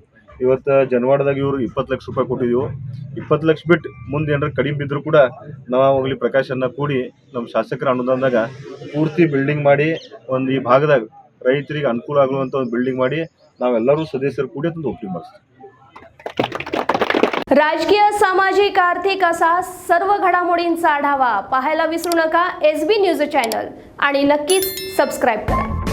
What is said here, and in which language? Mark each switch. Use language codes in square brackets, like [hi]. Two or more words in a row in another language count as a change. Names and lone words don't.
[kn] ಇವತ್ತು ಜನವಾಡದಾಗ ಇವರು 20 ಲಕ್ಷ ರೂಪಾಯಿ ಕೊಟ್ಟಿದ್ದೀವಿ. 20 ಲಕ್ಷ ಬಿಟ್ಟು ಮುಂದೆ ಏನಾರು ಕಡಿಮೆ ಬಿದ್ದರೂ ಕೂಡ ನಾವು ಹೋಗ್ಲಿ ಪ್ರಕಾಶನ್ನ ಕೂಡಿ ನಮ್ಮ ಶಾಸಕರ ಅನುದಾನದಾಗ ಪೂರ್ತಿ ಬಿಲ್ಡಿಂಗ್ ಮಾಡಿ ಒಂದು ಈ ಭಾಗದಾಗ ರೈತರಿಗೆ ಅನುಕೂಲ ಆಗುವಂಥ ಒಂದು बिल्डिंग ಮಾಡಿ ನಾವೆಲ್ಲರೂ सदस्यರು ಕೂಡಿ ಅದನ್ನು ओपनिंग ಮಾಡಿಸ್ತೀವಿ. [mr] राजकीय, सामाजिक, आर्थिक असा सर्व घडामोडींचा आढावा पाहायला विसरू नका SB न्यूज चॅनल आणि नक्कीच सबस्क्राईब करा.